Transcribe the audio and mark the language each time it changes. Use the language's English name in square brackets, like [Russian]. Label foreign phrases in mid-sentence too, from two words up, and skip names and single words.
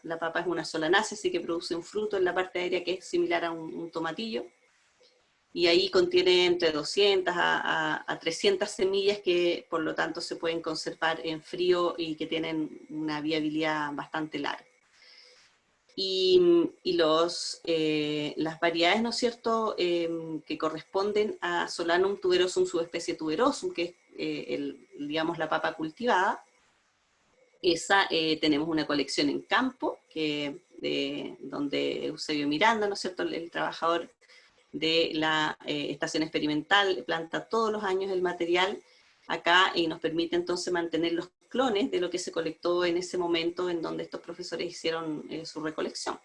[Spanish] La papa es una solanácea, así que produce un fruto en la parte aérea que es similar a un tomatillo, y ahí contiene entre 200 a 300 semillas que por lo tanto se pueden conservar en frío y que tienen una viabilidad bastante larga. Y las variedades, ¿no es cierto?, que corresponden a Solanum tuberosum, subespecie tuberosum, que es, digamos, la papa cultivada. Esa tenemos una colección en campo, donde Eusebio Miranda, ¿no es cierto?, el trabajador de la estación experimental, planta todos los años el material acá y nos permite entonces mantener los clones de lo que se colectó en ese momento en donde estos profesores hicieron su recolección.